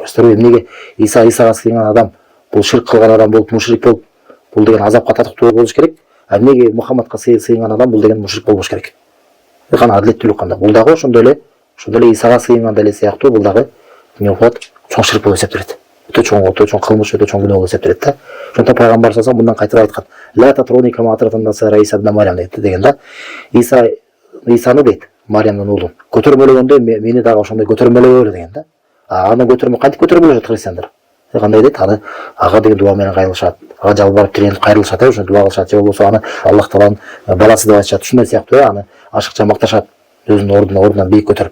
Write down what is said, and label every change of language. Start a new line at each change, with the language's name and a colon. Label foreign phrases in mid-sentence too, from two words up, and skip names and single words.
Kyrgyz: Өздөрү эмнеге Исага сыйынган адам бул ширк кылган адам болуп, мушрик болуп, бул деген азапка татыктуу болуш керек. А эмнеге Мухаммадка сыйынган адам бул деген мушрик болбош керек. Кана адилеттүүлүк кандай? Бул дагы ошондой эле Исага сыйынган эле сыяктуу бул дагы эмне болот? Чоң ширк болуп эсептелет. Өтө чоң кылмыш, өтө чоң күнөө болуп эсептелет да. Ошондон пайгамбар
Arabic: صلى الله عليه
Kyrgyz: мындан кайтып айткан:
Arabic: "لا تطروني كما أطرت النصارى عيسى ابن مريم"
Kyrgyz: деген да. Исаны дейт, Марьямдын уулун көтөрмөлөгөндө мени дагы ошондой көтөрмөлөгөйлө деген да. Аны кантип көтөрмөлөшөт христиандар? Кандай дейт? Ага деген дуа менен кайрылышат. Ага жалбарып тиренип кайрылышат, ошо дуа кылышат. Же болбосо аны Аллах Тааланын баласы деп айтышат. Ушундай сыяктуу аны ашыкча макташат, өзүнүн ордунан бийик көтөрүп.